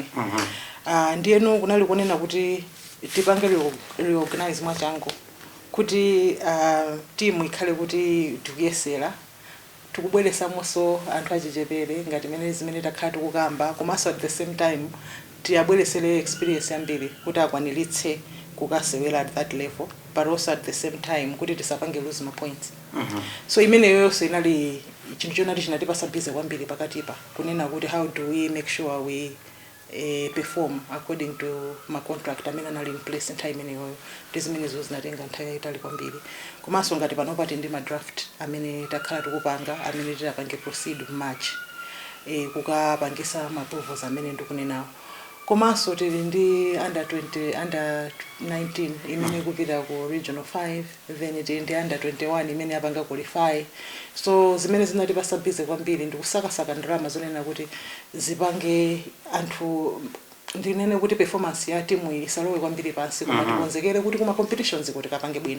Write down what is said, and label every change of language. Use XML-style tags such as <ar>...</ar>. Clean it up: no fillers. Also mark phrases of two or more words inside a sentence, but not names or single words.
<ny>Ndiyeno kunali kunena kuti tipange reorganize mwachangu kuti timu ikhale kuti tikuyesera tikubweresamonso anthu achichepere ngati mene zimene takhala tikukamba komanso</ny> <en>at the same time</en> <ny>tiyabweresere experience yambiri kuti akwaniritse kukasewera</ny> <en>at that level but also at the same time</en> <ny>kuti tisapange lose ma points. So imeneyo yonse inali chinthu chonati chinatipasa bize kwambiri pakatipa kunena kuti</ny> <en>how do we make sure we perform according to my contract</en> <ny>amene anali</ny> <en>in place</en> <ny>nthawi imeneyoyo ndi zimenezo zinatenga nthawi yayitali kwambiri komanso ngati panopati ndi ma draft amene takhala tikupanga amene titapange proceed March kukapangisa ma approvals amene ndikunenawo komanso tili ndi under 19 imene kupita ku regional 5 then tili ndi under 21 imene yapanga qualify so zimene zinatipasa bize kwambiri ndikusakasaka ndalama zonena kuti zipange anthu ndinene kuti performance ya timu isalowe kwambiri pansi koma tikonzekere kuti kuma competitions kuti kapange bwino.</ny>